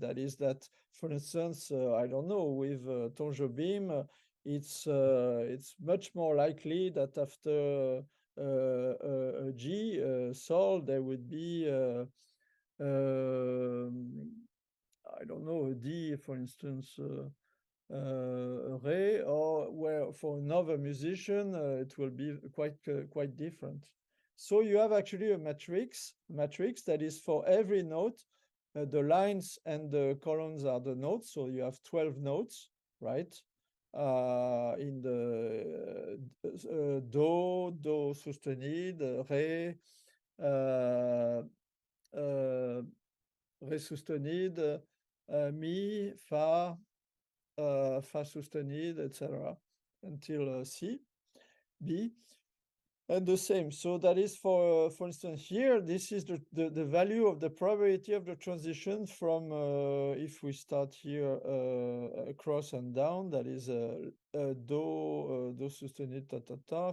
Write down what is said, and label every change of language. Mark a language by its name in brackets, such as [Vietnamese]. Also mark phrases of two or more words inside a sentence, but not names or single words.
[English] That is that, for instance, I don't know, with Tom Jobim, it's much more likely that after a G sol, there would be I don't know, a D, for instance, Ré, or where for another musician it will be quite different. So you have actually a matrix that is for every note. The lines and the columns are the notes, so you have 12 notes, right? [Portuguese] In the do sustenido, ré, ré sustenido, mi, fa, fa sustenido, [English] etc. until C, B. And the same. So that is for instance, here, this is the value of the probability of the transition from, if we start here, across and down, that is [Portuguese] do sustenido, [English] ta, ta, ta.